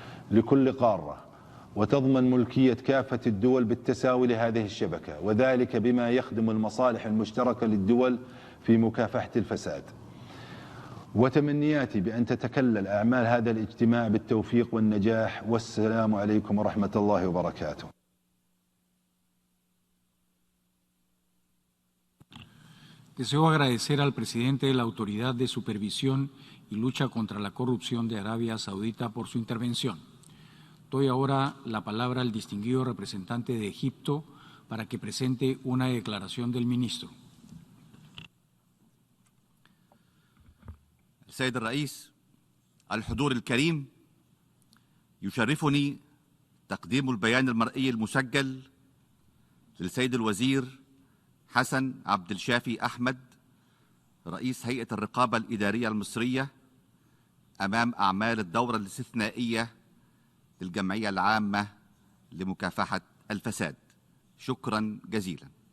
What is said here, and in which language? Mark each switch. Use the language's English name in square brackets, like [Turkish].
[Arabic] لكل قارة وتضمن ملكية كافة الدول بالتساوي لهذه الشبكة، وذلك بما يخدم المصالح المشتركة للدول في مكافحة الفساد. وتمنياتي بأن تتكلل أعمال هذا الاجتماع بالتوفيق والنجاح، والسلام عليكم ورحمة الله وبركاته. [Spanish] Deseo agradecer al presidente de la Autoridad de Supervisión y Lucha contra la Corrupción de Arabia Saudita por su intervención. Doy ahora la palabra al distinguido representante de Egipto para que presente una declaración del ministro. [Arabic] السيد الرئيس، الحضور الكريم، يشرفني تقديم البيان المرئي المسجل للسيد الوزير حسن عبد الشافي أحمد رئيس هيئة الرقابة الإدارية المصرية أمام أعمال الدورة الاستثنائية للجمعية العامة لمكافحة الفساد. شكرا جزيلا.